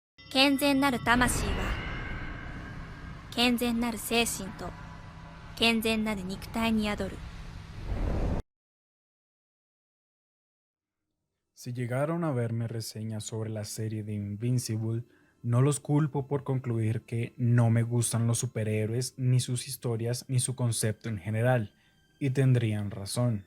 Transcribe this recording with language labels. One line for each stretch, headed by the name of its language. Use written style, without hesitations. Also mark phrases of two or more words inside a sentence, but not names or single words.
Japanese: 健全なる魂は健全なる精神と健全なる肉体に宿る。
Spanish: Si llegaron a verme reseñas sobre la serie de Invincible, no los culpo por concluir que no me gustan los superhéroes, ni sus historias, ni su concepto en general, y tendrían razón.